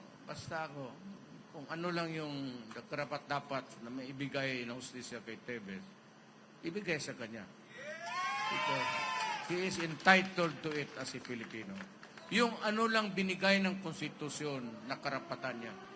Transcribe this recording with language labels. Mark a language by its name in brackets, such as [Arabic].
[Filipino] Basta ako kung ano lang yung karapat-dapat na maibigay ng hustisya kay Teves, ibigay sa kanya. [English] Because he is entitled to it as a Filipino. [Filipino] Yung ano lang binigay ng konstitusyon na karapatan niya.